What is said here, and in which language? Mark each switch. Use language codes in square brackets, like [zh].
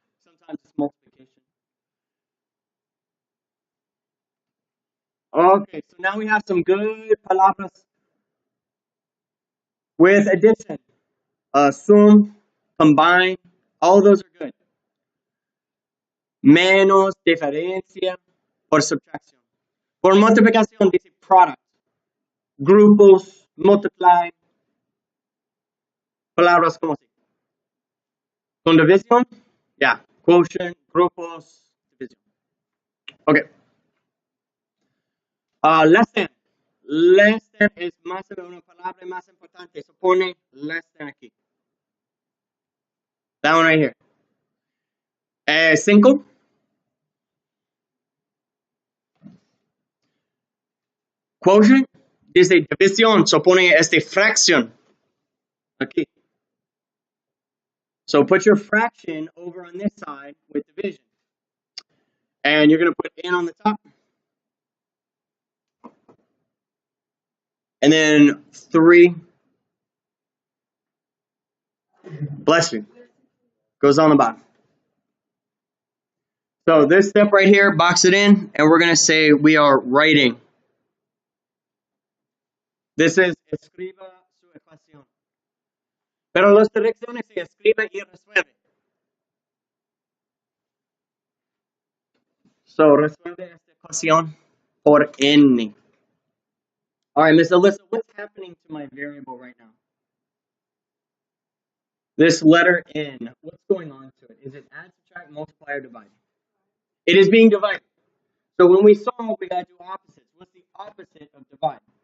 [en] Sometimes it's multiplication. Okay, so now we have some good palabras with addition. Sum, combine, all those are good. [es] Menos, diferencia, por subtracción. Por multiplicación dice product. Grupos, multiply. Palabras como así. Con división, yeah, quotient, grupos, division. Okay. [en] Less than. [es] Less than es más una palabra más importante. Se pone less than aquí. [en] That one right here. 5. [es] Quotient dice división. So pone fracción aquí. [en] So put your fraction over on this side with division. And you're going to put n on the top. And then 3. Bless you. Goes on the bottom. So this step right here, box it in, and we're going to say we are writing. [es] This is escriba su ecuación. Pero las direcciones se escribe y resuelve. So resuelve esta ecuación por n. [en] All right, Miss Alyssa, what's happening to my variable right now? This letter n, what's going on to it? Is it add, subtract, multiply, or divide? It is being divided. So when we solve, we got to do opposites. What's the opposite of divide?